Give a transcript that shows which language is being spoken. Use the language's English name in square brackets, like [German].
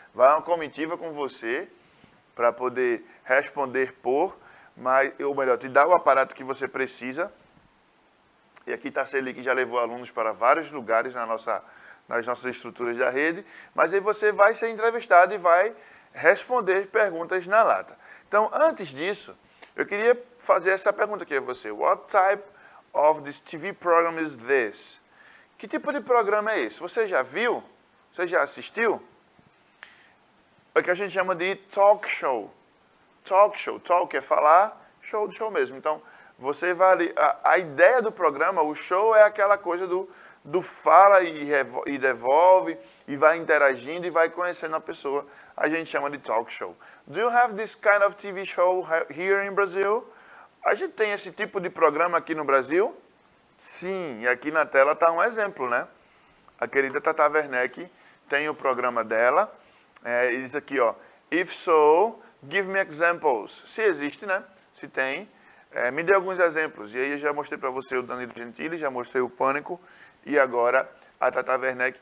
[Portuguese] Vai uma comitiva com você para poder responder ou melhor, te dar o aparato que você precisa. E aqui está a Selic, que já levou alunos para vários lugares nas nossas estruturas da rede, mas aí você vai ser entrevistado e vai responder perguntas na lata. Então, antes disso, eu queria fazer essa pergunta aqui a você. [English] What type of this TV program is this? [Portuguese] Que tipo de programa é esse? Você já viu? Você já assistiu? É o que a gente chama de talk show. Talk show. Talk é falar, show do show mesmo. Então, você vai ali. A ideia do programa, o show é aquela coisa do fala e devolve, e vai interagindo e vai conhecendo a pessoa. A gente chama de talk show. [English] Do you have this kind of TV show here in Brazil? [Portuguese] A gente tem esse tipo de programa aqui no Brasil? Sim, e aqui na tela está um exemplo, né? A querida Tata Werneck tem o programa dela. E diz aqui, ó, [English] if so, give me examples. [Portuguese] Se existe, né? Se tem, me dê alguns exemplos. E aí eu já mostrei para você o Danilo Gentili, já mostrei o Pânico, e agora a Tata Werneck.